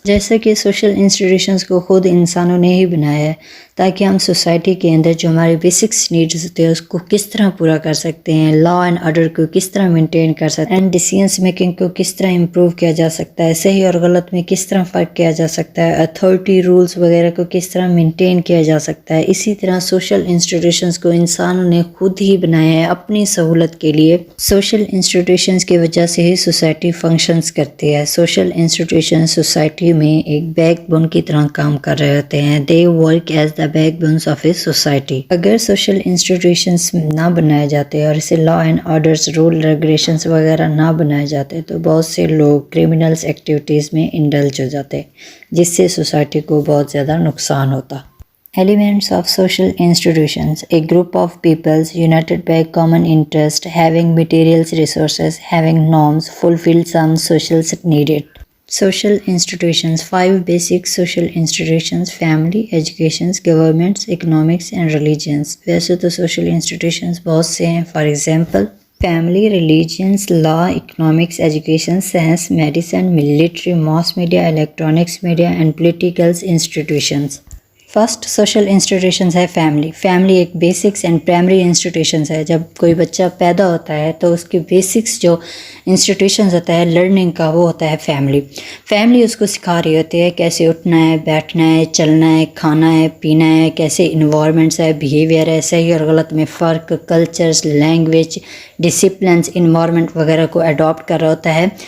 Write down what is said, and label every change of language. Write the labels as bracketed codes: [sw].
[ur] جیسے کہ social institutions کو خود انسانوں نے ہی بنایا ہے تاکہ ہم سوسائٹی کے اندر جو ہمارے بیسکس نیڈز ہوتے ہیں اس کو کس طرح پورا کر سکتے ہیں، لا اینڈ آرڈر کو کس طرح مینٹین کر سکتے ہیں، اینڈ ڈیسیژن میکنگ کو کس طرح امپروو کیا جا سکتا ہے، صحیح اور غلط میں کس طرح فرق کیا جا سکتا ہے، اتھارٹی رولز وغیرہ کو کس طرح مینٹین کیا جا سکتا ہے. اسی طرح سوشل انسٹیٹیوشنز کو انسانوں نے خود ہی بنایا ہے اپنی سہولت کے لیے. سوشل انسٹیٹیوشنز کی وجہ سے ہی سوسائٹی فنکشنز کرتی ہے. سوشل انسٹیٹیوشنز سوسائٹی میں ایک بیک بون کی طرح کام کر رہے ہوتے ہیں. [en] They work as the backbones of a society. [ur] اگر سوشل انسٹیٹیوشنز نہ بنائے جاتے اور اسے law and orders, role, regulations وغیرہ نہ بنائے جاتے تو بہت سے لوگ کرمنلز ایکٹیویٹیز میں انڈلج ہو جاتے جس سے سوسائٹی کو بہت زیادہ نقصان ہوتا. [en] Elements of social institutions: a group of peoples united by common interest, having material resources, having norms, fulfill some social needed. Social institutions: 5 basic social institutions: family, education, governments, economics and religions. [ur] ویسے تو social institutions بہت سے ہیں. [en] For example family, religions, law, economics, education, science, medicine, military, mass media, electronics media and political institutions. [ur] First social institutions ہے family. Family ایک basics and primary institutions ہے. جب کوئی بچہ پیدا ہوتا ہے تو اس کے بیسکس جو انسٹیٹیوشنز ہوتا ہے لرننگ کا وہ ہوتا ہے فیملی. فیملی اس کو سکھا رہی ہوتی ہے کیسے اٹھنا ہے، بیٹھنا ہے، چلنا ہے، کھانا ہے، پینا ہے، کیسے انوائرمنٹس ہے، بیہیویئر ہے، صحیح اور غلط میں فرق، کلچرز، لینگویج، ڈسپلنس، انوائرمنٹ وغیرہ کو اڈاپٹ کر رہا ہوتا ہے.